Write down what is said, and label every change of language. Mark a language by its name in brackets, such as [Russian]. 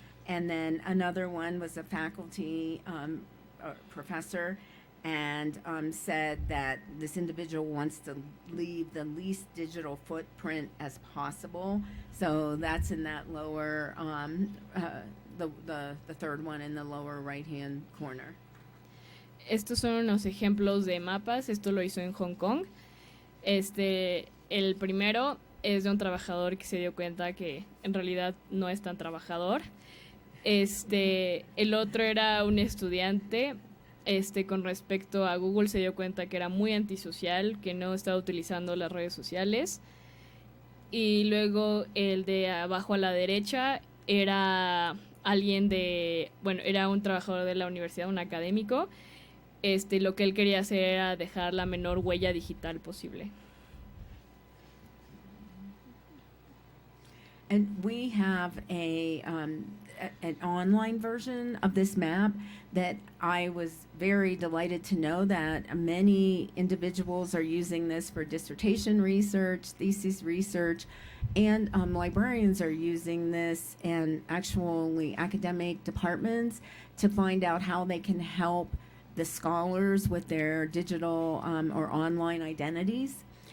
[English] And then another one was a faculty professor, and said that this individual wants to leave the least digital footprint as possible. So that's in that lower, the third one in the lower right-hand corner. [Spanish] Estos son unos ejemplos de mapas. Esto lo hizo en Hong Kong. El primero es de un trabajador que se dio cuenta que en realidad no es tan trabajador. El otro era un estudiante. Con respecto a Google, se dio cuenta que era muy antisocial, que no estaba utilizando las redes sociales. Y luego el de abajo a la derecha era alguien era un trabajador de la universidad, un académico. Lo que él quería hacer era dejar la menor huella digital posible. [English] And we have an online version of this map that I was very delighted to know that many individuals are using this for dissertation research, thesis research, and librarians are using this in actually academic departments to find out how they can help the scholars with their digital or online identities.